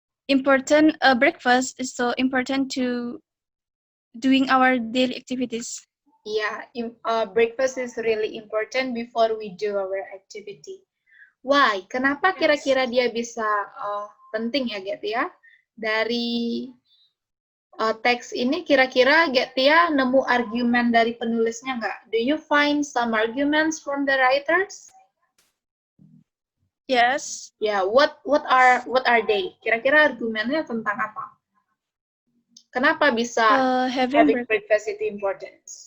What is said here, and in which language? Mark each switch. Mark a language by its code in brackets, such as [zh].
[en] Important breakfast is so important to doing our daily activities. Yeah, breakfast is really important before we do our activity. [id] Why? Kenapa kira-kira dia bisa penting ya, Getia? Dari teks ini kira-kira Getia nemu argumen dari penulisnya nggak? [en] Do you find some arguments from the writers? Yes. Yeah, what are they? [id] Kira-kira argumennya tentang apa? Kenapa bisa [en] having breakfast [id] itu important?